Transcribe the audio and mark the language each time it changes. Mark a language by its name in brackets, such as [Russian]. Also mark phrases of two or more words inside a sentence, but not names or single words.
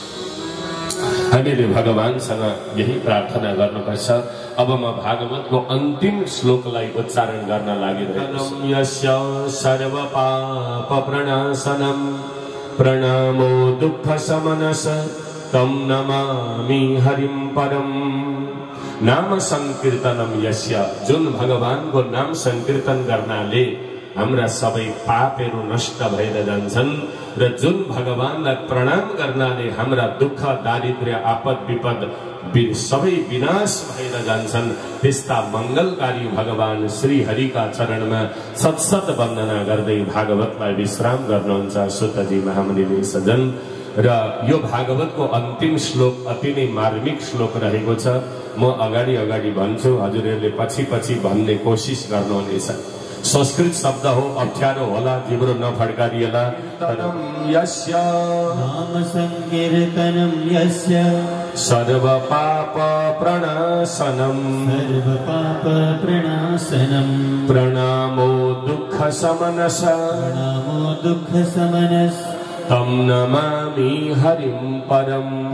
[Nepali] हामीले भगवानसँग यही प्रार्थना गर्नुपर्छ। अब म भागवतको अन्तिम श्लोकलाई उच्चारण गर्न लागिरहेको छु। [Sanskrit] यस्य सर्व पाप प्रणाशनम प्रणामो दुःख शमनस तं नमामि हरिं परम। नाम संकीर्तनम यस्य, [Nepali] जुन भगवानको नाम संकीर्तन गर्नाले हाम्रा सबै पापहरू नष्ट भएर जान्छन् र जुन भगवानलाई प्रणाम गर्नाले हाम्रा दुःख दारिद्र्य आपद विपद सबै विनाश भएर जान्छन्, त्यस्ता मंगलकारी भगवान श्री हरिका चरणमा सत्सत वन्दना गर्दै भागवतलाई विश्राम गर्नुहुन्छ सुतजी महामुनिले सज्जन। र यो भागवतको अन्तिम श्लोक अति नै मार्मिक श्लोक रहेको छ। म अगाडि अगाडि भन्छु, हजुरहरूले पछि पछि भन्ने कोसिस गर्नुहुनेछ। संस्कृत शब्द हो, अप्ठ्यारो होला, जिब्रो नफड्कारिएला। [Sanskrit] यस्य नाम संकीर्तनम यस्य सर्व पाप प्रणाशनम प्रणामो दुःख शमनस तं नमामि हरिं परम।